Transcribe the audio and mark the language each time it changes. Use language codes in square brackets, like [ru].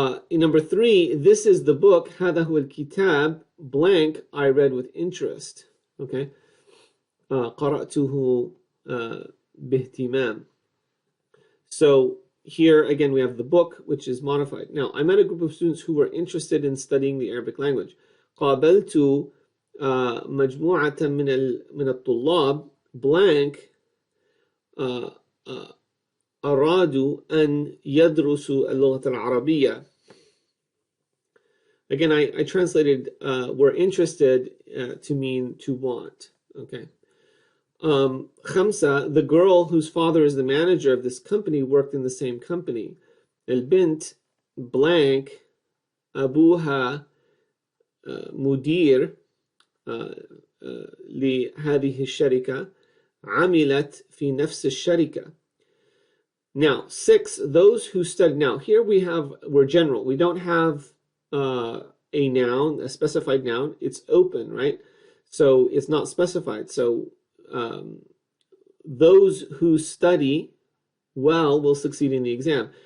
[en] In number 3, this is the book. [ar] هذا هو الكتاب [en] blank I read with interest. [ar] Okay. قرأته باهتمام. [en] So here again we have the book, which is modified. Now I met a group of students who were interested in studying the Arabic language. [ar] قابلت مجموعة من الطلاب blank أرادوا أن يدرسوا اللغة العربية. [en] Again, I translated were interested to mean to want. Okay. خمسة, the girl whose father is the manager of this company worked in the same company. [ar] البنت blank أبوها مدير لهذه الشركة عملت في نفس الشركة. [en] Now 6, those who study. Now here we're general. We don't have a noun, a specified noun. It's open, right? So it's not specified. So those who study well will succeed in the exam.